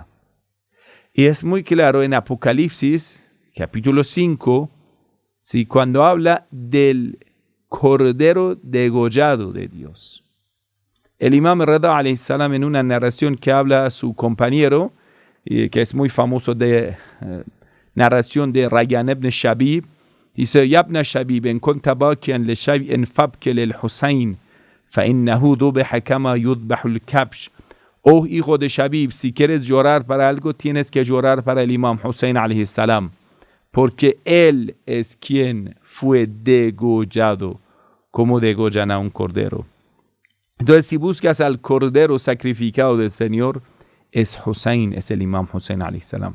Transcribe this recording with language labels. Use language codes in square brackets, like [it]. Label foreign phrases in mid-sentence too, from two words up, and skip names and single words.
[es] Y es muy claro en Apocalipsis, capítulo 5, ¿sí? Cuando habla del Cordero degollado de Dios. El Imam Rida [ar] عليه السلام, [es] en una narración que habla a su compañero, que es muy famoso de narración de Rayyan ibn Shabib, dice: [ar] يا ابن شبيب إن كنت باكيا لشيء فابك للحسين فإنه ذبح كما يذبح الكبش. [es] Oh hijo de Shabib, si quieres llorar para algo, tienes que llorar para el Imam Hussein [ar] عليه السلام, [es] porque él es quien fue degollado, como degollan a un cordero. Entonces, si buscas al cordero sacrificado del Señor, es Hussein, es el Imam Hussein [ar] عليه السلام.